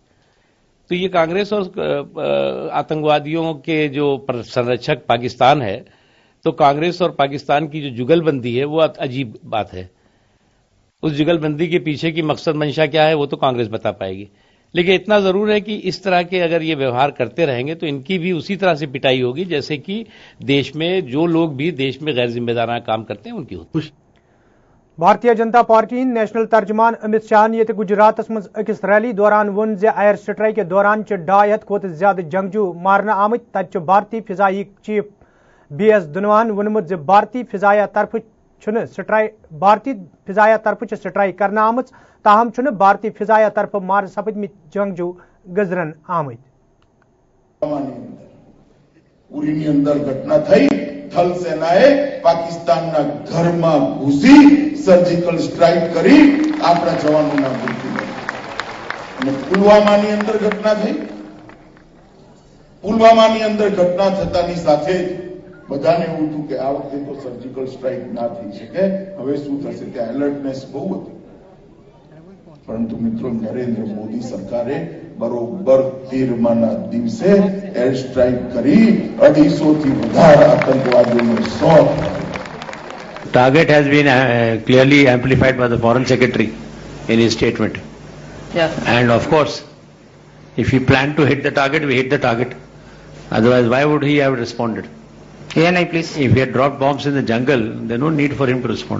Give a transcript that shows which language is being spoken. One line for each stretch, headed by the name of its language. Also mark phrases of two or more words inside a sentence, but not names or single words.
Urdu: تو یہ کانگریس اور آتنکوادیوں کے جو سنرکشک پاکستان ہے، تو کانگریس اور پاکستان کی جو جگل بندی ہے وہ عجیب بات ہے۔ اس جگل بندی کے پیچھے کی مقصد منشا کیا ہے وہ تو کانگریس بتا پائے گی، لیکن اتنا ضرور ہے کہ اس طرح کے اگر یہ ویوہار کرتے رہیں گے تو ان کی بھی اسی طرح سے پٹائی ہوگی جیسے کہ دیش میں جو لوگ بھی دیش میں غیر ذمہ دارانہ کام کرتے ہیں ان کی ہوتی۔
Kashmiri: بھارتیہ جنتا پارٹی نیشنل ترجمان امت شاہ یہ گجرات مز اکس ریلی دوران ون
English: air strike
Kashmiri: کے دوران 250 کھت زیادہ جنگجو مارنا آمت۔ تت بھارتی فضائی چیف بی ایس دھنوان وونمت بھارتی فضائیہ طرف بھارتی فضائیہ طرف سٹرائک کرنا آمت، تاہم بھارتی فضائیہ طرف مار سپدمت جنگجو گزرن آمت۔
Gujarati: ઉરીની અંદર ઘટના થઈ, થલ સેનાએ પાકિસ્તાનના ઘરમાં ઘૂસી
English: surgical strike
Gujarati: કરી આપણા જવાનોના મૃત્યુ કર્યા। અને પુલવામાની અંદર ઘટના થઈ, પુલવામાની અંદર ઘટના થતાની સાથે જ બધાને એવું હતું કે આ વખતે તો
English: surgical strike
Gujarati: ના થઈ શકે, હવે શું થશે? ત્યાં એલર્ટનેસ બહુ હતી। પરંતુ મિત્રો, નરેન્દ્ર મોદી સરકારે બરોબર 13મા દિવસે
English: air strike
Gujarati: કરી 250 થી વધારે આતંકવાદીઓનો શોટ।
English: Target has been clearly amplified by the Foreign Secretary in his statement. Yeah. And of course, if he planned to hit the target, we hit the target. Otherwise, why would he have responded? ANI, please. If he had dropped bombs in the jungle, there's no need for him to respond.